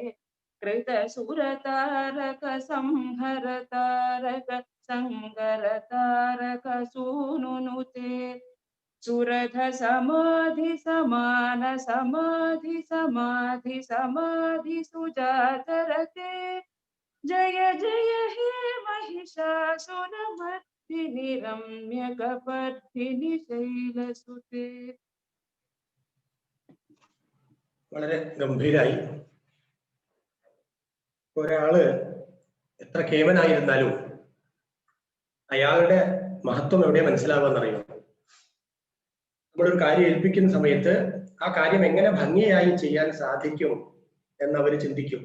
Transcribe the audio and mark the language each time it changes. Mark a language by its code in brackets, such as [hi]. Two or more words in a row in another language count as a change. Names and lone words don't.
[sa] कृतसुरतारक संहरतारक संगरतारक सूनुनुते सुरथ समाधि समान समाधि समाधि समाधि सुजातरते जय जय हे महिषासुरमर्दिनि रम्यकपर्दिनि शैलसुते. [ml] വളരെ ഗംഭീരായി. ഒരാള് എത്ര കേവനായിരുന്നാലും അയാളുടെ മഹത്വം എവിടെ മനസ്സിലാവാന്നറിയോ? നമ്മളൊരു കാര്യം ഏൽപ്പിക്കുന്ന സമയത്ത് ആ കാര്യം എങ്ങനെ ഭംഗിയായി ചെയ്യാൻ സാധിക്കും എന്നവർ ചിന്തിക്കും.